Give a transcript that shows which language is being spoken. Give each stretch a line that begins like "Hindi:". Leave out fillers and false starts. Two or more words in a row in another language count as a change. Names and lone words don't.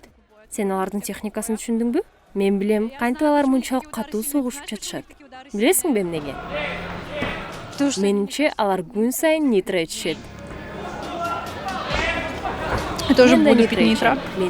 Kyrgyz: Сен алардын техникасын түшүндүңбү? Мен билем, кантип алар мынчалык катуу согушуп жатышат. Билесиңби эмнеге? Менимче алар күн сайын нитро ичишет.
Russian: Я тоже
Kyrgyz: Мен да
Russian: буду нитро пить нитро.
Kyrgyz: ичем.